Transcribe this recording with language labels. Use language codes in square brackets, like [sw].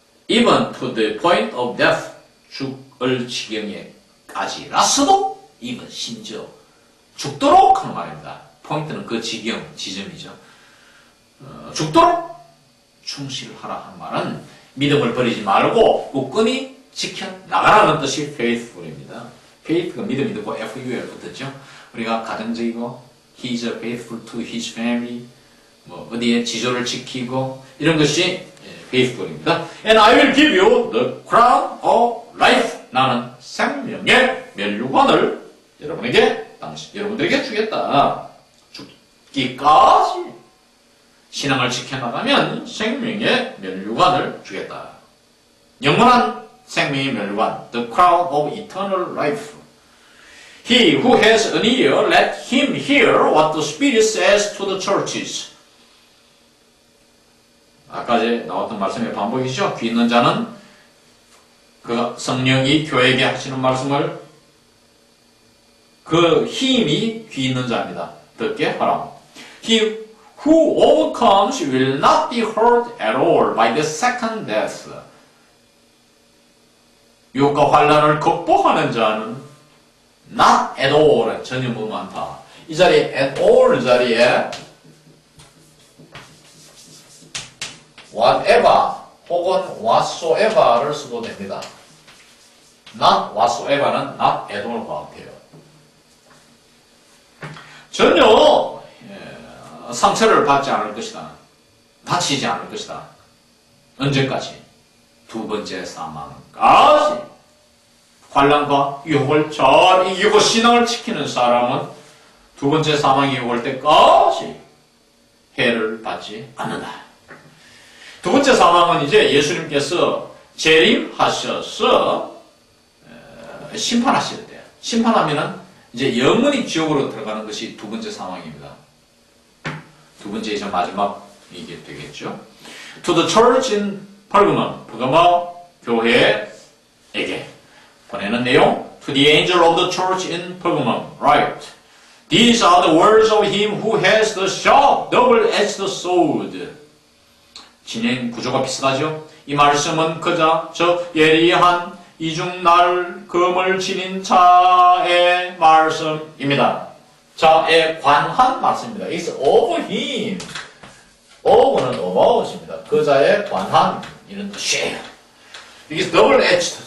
[en] Even to the point of death, [ko] 죽을 지경에까지라서도 [en] even [ko] 심지어 죽도록 하는 말입니다. 포인트는 그 지점이죠. 죽도록 충실하라 하는 말은 믿음을 버리지 말고 굳건히 지켜나가라는 뜻이 faithful입니다. faith가 믿음이 되고 FUL 붙었죠. 우리가 가정적이고 [en] he is faithful to his family, [ko] 뭐 어디에 지조를 지키고 이런 것이 faithful입니다. [en] And I will give you the crown of life. [ko] 나는 생명의 면류관을 여러분들에게 주겠다. 죽기까지 신앙을 지켜나가면 생명의 면류관을 주겠다. 영원한 생명의 면류관, [en] the crown of eternal life. He who has an ear, let him hear what the Spirit says to the churches. [ko] 아까 나왔던 말씀의 반복이죠. 귀 있는 자는 그 성령이 교회에게 하시는 말씀을 그 힘이 귀 있는 자입니다. 듣게 하라. [en] He who overcomes will not be hurt at all by the second death. [ko] 유혹과 환난을 극복하는 자는 not at all 전혀 뭐가 많다. 이 자리에 at all 자리에 whatever 혹은 whatsoever를 써도 됩니다. not whatsoever는 not at all과 같아요. 전혀 상처를 받지 않을 것이다. 다치지 않을 것이다. 언제까지? 두 번째 사망까지. 환난과 유혹을 잘 이기고 신앙을 지키는 사람은 두 번째 사망이 올 때까지 해를 받지 않는다. 두 번째 사망은 이제 예수님께서 재림하셔서 심판하실 때, 심판하면은 이제 영원히 지옥으로 들어가는 것이 두 번째 사망입니다. 두 번째 이제 마지막 이게 되겠죠. [en] To the church in Pergamum, [ko] 버가모 교회에게 보내는 내용. [en] To the angel of the church in Pergamum, write. These are the words of him who has the sharp, double-edged sword. [ko] 진행 구조가 비슷하죠. 이 말씀은 그자, 저 예리한 이중날 검을 지닌 자의 말씀입니다. 자에 관한 말씀입니다. [en] It's of him. [ko] of는 about입니다. 그자에 관한 이런 뜻이에요. 이게 double-edged.